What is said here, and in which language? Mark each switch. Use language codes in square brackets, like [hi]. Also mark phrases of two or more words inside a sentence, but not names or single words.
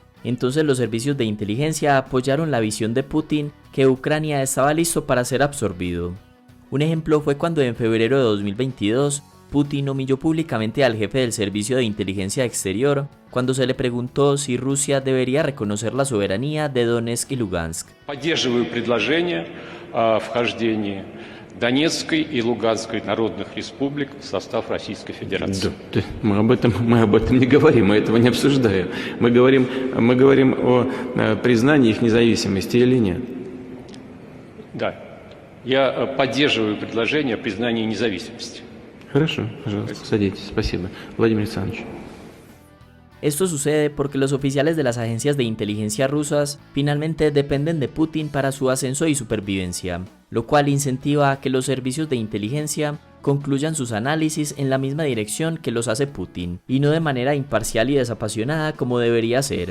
[es] Entonces los servicios de inteligencia apoyaron la visión de Putin que Ucrania estaba listo para ser absorbido. Un ejemplo fue cuando en febrero de 2022, Putin humilló públicamente al jefe del Servicio de Inteligencia Exterior cuando se le preguntó si Rusia debería reconocer la soberanía de Donetsk y Lugansk. [ru] Поддерживаю предложение о вхождении Донецкой и Луганской народных республик в состав Российской Федерации. Да, мы об этом не говорим, мы этого не обсуждаем. Мы говорим о признании их независимости или нет. Да, я поддерживаю предложение о признании независимости. Хорошо, пожалуйста, садитесь, спасибо. Владимир Александрович. [es] Esto sucede porque los oficiales de las agencias de inteligencia rusas finalmente dependen de Putin para su ascenso y supervivencia, lo cual incentiva a que los servicios de inteligencia concluyan sus análisis en la misma dirección que los hace Putin, y no de manera imparcial y desapasionada como debería ser.